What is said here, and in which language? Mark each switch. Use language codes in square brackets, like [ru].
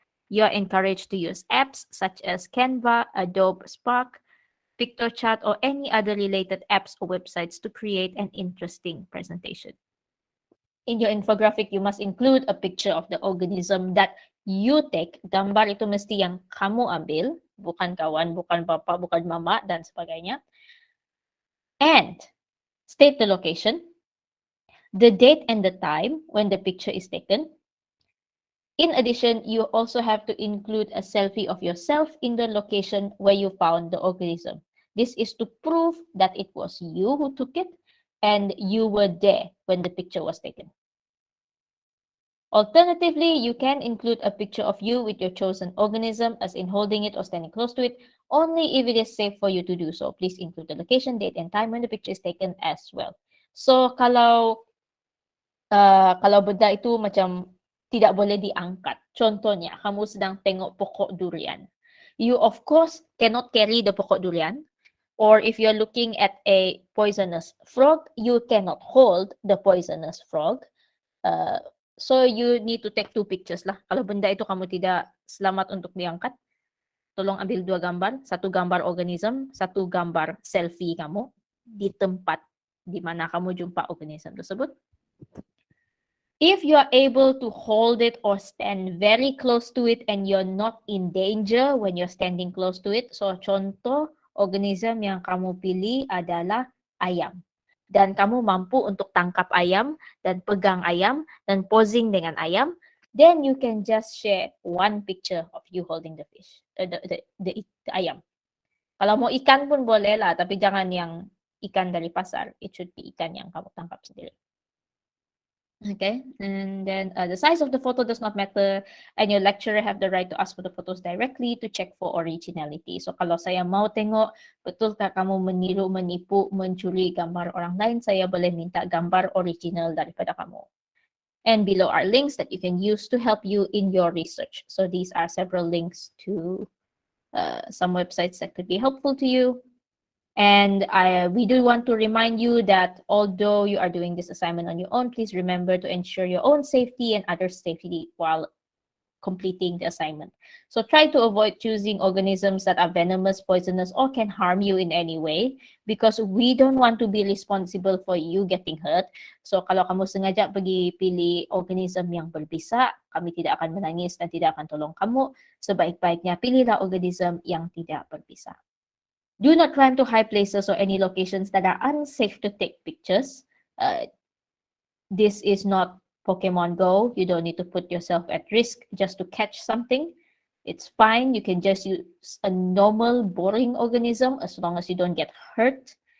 [en] You are encouraged to use apps such as Canva, Adobe Spark, PictoChat, or any other related apps or websites to create an interesting presentation. In your infographic, you must include a picture of the organism that you take. [ms] Gambar itu mesti yang kamu ambil, bukan kawan, bukan bapa, bukan mama, dan sebagainya. [en] And state the location, the date and the time when the picture is taken. In addition, you also have to include a selfie of yourself in the location where you found the organism. This is to prove that it was you who took it and you were there when the picture was taken. Alternatively, you can include a picture of you with your chosen organism, as in holding it or standing close to it, only if it is safe for you to do so. Please include the location, date, and time when the picture is taken as well. So, [ms] kalau benda itu macam tidak boleh diangkat. Contohnya, kamu sedang tengok pokok durian. [en] You of course cannot carry the [ms] pokok durian. [en] Or if you're looking at a poisonous frog, you cannot hold the poisonous frog. So you need to take 2 pictures lah. [ms] Kalau benda itu kamu tidak selamat untuk diangkat, tolong ambil 2 gambar. 1 gambar organism, 1 gambar selfie kamu di tempat di mana kamu jumpa organism tersebut. [en] If you are able to hold it or stand very close to it and you're not in danger when you're standing close to it, so [ms] contoh organism yang kamu pilih adalah ayam. Dan kamu mampu untuk tangkap ayam dan pegang ayam dan posing dengan ayam, [en] then you can just share 1 picture of you holding the fish, the [ms] ayam. Kalau mau ikan pun boleh lah, tapi jangan yang ikan dari pasar. [en] It should be [ms] ikan yang kamu tangkap sendiri. [en] Okay, and then the size of the photo does not matter, and your lecturer have the right to ask for the photos directly to check for originality. [ms] So kalau saya mau tengok betulkah kamu meniru, menipu, mencuri gambar orang lain, saya boleh minta gambar original daripada kamu. [en] And below are links that you can use to help you in your research. So these are several links to some websites that could be helpful to you. And we do want to remind you that although you are doing this assignment on your own, please remember to ensure your own safety and others' safety while completing the assignment. So try to avoid choosing organisms that are venomous, poisonous, or can harm you in any way, because we don't want to be responsible for you getting hurt. [ms] So kalau kamu sengaja pergi pilih organism yang berbisa, kami tidak akan menangis dan tidak akan tolong kamu. Sebaik-baiknya pilihlah organism yang tidak berbisa. [en] Do not climb to high places or any locations that are unsafe to take pictures. This is not Pokemon Go. You don't need to put yourself at risk just to catch something. It's fine. You can just use a normal, boring organism as long as you don't get hurt.